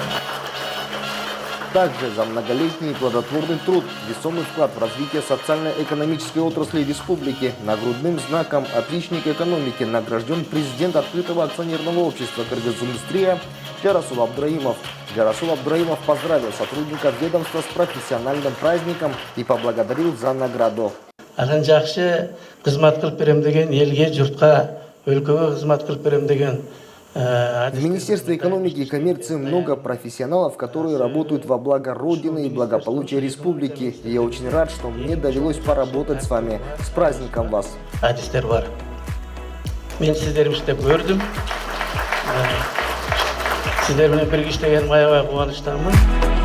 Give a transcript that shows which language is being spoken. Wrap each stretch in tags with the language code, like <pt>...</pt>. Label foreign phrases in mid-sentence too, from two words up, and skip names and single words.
<ru>Также за многолетний и плодотворный труд, весомый вклад в развитие социально-экономической отрасли республики нагрудным знаком «Отличник экономики» награжден президент Открытого акционерного общества «Кыргыз-Индустрия» Джарасул Абдураимов. Джарасул Абдураимов поздравил сотрудников ведомства с профессиональным праздником и поблагодарил за награду.</ru> <ky>Анан жакшы кызмат кылып берем деген элге, журтка, өлкөгө кызмат кылып берем деген.</ky> <ru>В Министерстве экономики и коммерции много профессионалов, которые работают во благо Родины и благополучия республики. И я очень рад, что мне довелось поработать с вами. С праздником вас!</ru> <ky>Адистер бар. Мен сиздерди иштеп көрдүм. Сиздер менен бирге иштегениме аябай кубанычтамын.</ky>